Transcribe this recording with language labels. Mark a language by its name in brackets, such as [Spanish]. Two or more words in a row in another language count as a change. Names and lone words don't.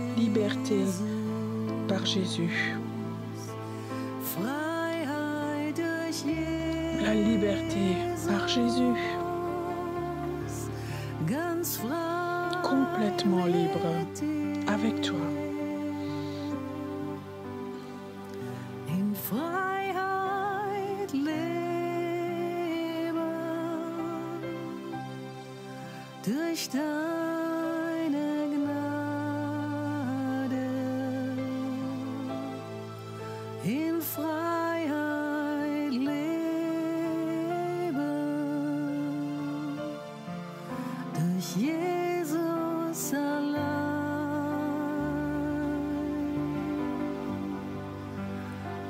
[French] liberté par Jésus. La liberté par Jésus. Complètement libre avec toi. [German] Durch deine Gnade in Freiheit leben, durch Jesus allein.